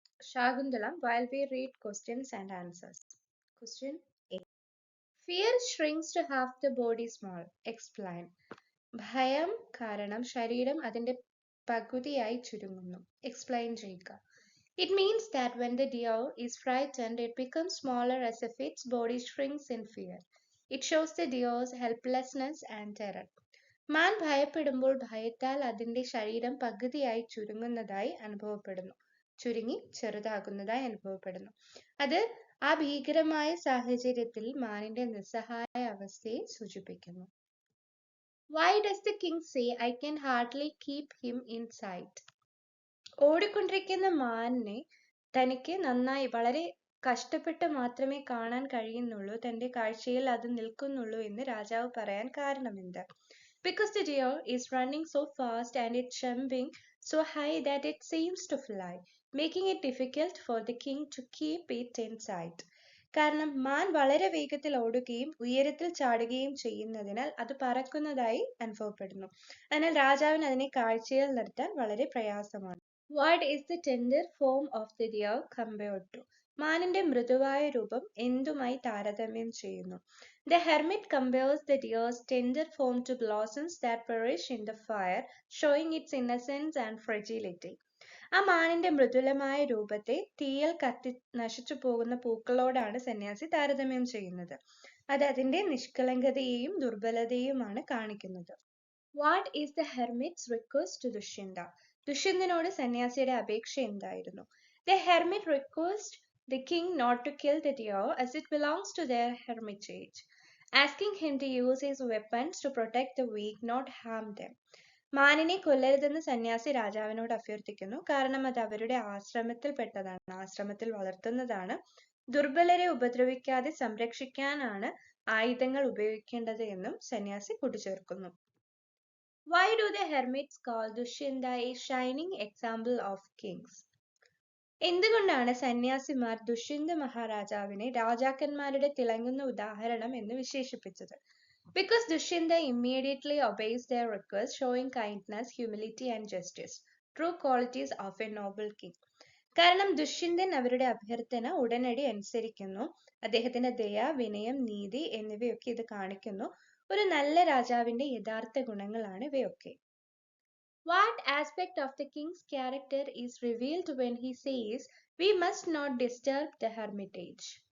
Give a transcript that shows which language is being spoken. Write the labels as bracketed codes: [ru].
[en] Shagundalam while we read questions and answers. Question A. Fear shrinks to half the body small. Explain. [ml] ഭയം കാരണം ശരീരം അതിന്റെ പകുതിയായി ചുരുങ്ങുന്നു. Explain ചെയ്യുക. [en] It means that when the deer is frightened, it becomes smaller as if its body shrinks in fear. It shows the deer's helplessness and terror. [ml] മാൻ ഭയപ്പെടുമ്പോൾ ഭയത്താൽ അതിന്റെ ശരീരം പകുതിയായി ചുരുങ്ങുന്നതായി അനുഭവപ്പെടുന്നു. ചുരുങ്ങി ചെറുതാകുന്നതായി അനുഭവപ്പെടുന്നു. അത് ആ ഭീകരമായ സാഹചര്യത്തിൽ മാനിന്റെ നിസ്സഹായ അവസ്ഥയെ സൂചിപ്പിക്കുന്നു. [en] Why does the king say, I can hardly keep him in sight? [ml] ഓടിക്കൊണ്ടിരിക്കുന്ന മാനിനെ തനിക്ക് നന്നായി വളരെ കഷ്ടപ്പെട്ട് മാത്രമേ കാണാൻ കഴിയുന്നുള്ളൂ, തന്റെ കാഴ്ചയിൽ അത് നിൽക്കുന്നുള്ളൂ എന്ന് രാജാവ് പറയാൻ കാരണമെന്ത്? [en] Because the deer is running so fast and it's jumping so high that it seems to fly, making it difficult for the king to keep it in sight. [ml] കാരണം മാൻ വളരെ വേഗത്തിൽ ഓടുകയും ഉയരത്തിൽ ചാടുകയും ചെയ്യുന്നതിനാൽ അത് പറക്കുന്നതായി അനുഭവപ്പെടുന്നു. അതിനാൽ രാജാവിന് അതിനെ കാഴ്ചയിൽ നിർത്താൻ വളരെ പ്രയാസമാണ്. [en] What is the tender form of the deer compared to? [ml] മാനിന്റെ മൃദുവായ രൂപം എന്തുമായി താരതമ്യം ചെയ്യുന്നു? [en] The hermit compares the deer's tender form to blossoms that perish in the fire, showing its innocence and fragility. [ml] ആ മാനിന്റെ മൃദുലമായ രൂപത്തെ തീയിൽ കത്തി നശിച്ചു പോകുന്ന പൂക്കളോടാണ് സന്യാസി താരതമ്യം ചെയ്യുന്നത്. അത് അതിന്റെ നിഷ്കളങ്കതയെയും ദുർബലതയുമാണ് കാണിക്കുന്നത്. [en] What is the hermit's request to Dushyanta? [ml] ദുഷ്യന്തനോട് സന്യാസിയുടെ അപേക്ഷ എന്തായിരുന്നു? [en] The hermit requests the king not to kill the deer as it belongs to their hermitage, asking him to use his weapons to protect the weak, not harm them. [ml] മാനിനെ കൊല്ലരുതെന്ന് സന്യാസി രാജാവിനോട് അഭ്യർത്ഥിക്കുന്നു, കാരണം അത് അവരുടെ ആശ്രമത്തിൽപ്പെട്ടതാണ്, ആശ്രമത്തിൽ വളർത്തുന്നതാണ്. ദുർബലരെ ഉപദ്രവിക്കാതെ സംരക്ഷിക്കാനാണ് ആയുധങ്ങൾ ഉപയോഗിക്കേണ്ടത് എന്നും സന്യാസി കൂട്ടിച്ചേർക്കുന്നു. [en] Why do the hermits call Dushyanta a shining example of kings? [ml] എന്തുകൊണ്ടാണ് സന്യാസിമാർ ദുഷ്യന്ത മഹാരാജാവിനെ രാജാക്കന്മാരുടെ തിളങ്ങുന്ന ഉദാഹരണം എന്ന് വിശേഷിപ്പിച്ചത്? [en] Because Dushyanta immediately obeys their request, showing kindness, humility and justice, true qualities of a noble king. [ml] കാരണം ദുഷ്യന്തൻ അവരുടെ അഭ്യർത്ഥന ഉടനടി അനുസരിക്കുന്നു. അദ്ദേഹത്തിന്റെ ദയ, വിനയം, നീതി എന്നിവയൊക്കെ ഇത് കാണിക്കുന്നു. ഒരു നല്ല രാജാവിന്റെ യഥാർത്ഥ ഗുണങ്ങളാണ് ഇവയൊക്കെ. [en] What aspect of the king's character is revealed when he says, we must not disturb the hermitage?